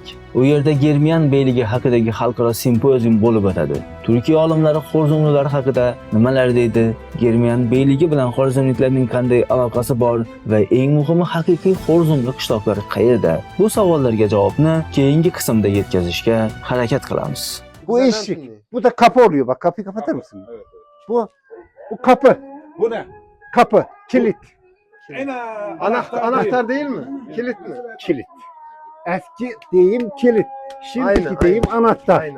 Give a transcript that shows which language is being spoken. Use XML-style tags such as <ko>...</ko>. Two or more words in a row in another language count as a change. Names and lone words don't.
<uz>U yerda Germiyan beyligi haqidagi xalqaro simpozium bo'lib o'tadi. Turkiya olimlari Xo'rzumlilar haqida nimalar deydi? Germiyan beyligi bilan xo'rzumliklarning qanday aloqasi bor va eng muhimi haqiqiy Xo'rzumli qishloqlari qayerda? Bu savollarga javobni keyingi qismda yetkazishga harakat qilamiz.</uz> <tr>Bu eşik. Bu da kapı oluyor. Bak kapıyı kapatır mısın? Bu kapı. Bu ne? Kapı. Kilit. Anahtar değil mi? Kilit mi? Kilit. Eski deyim kilit. Şimdiki Aynen, deyim anahtar. Aynen.</tr>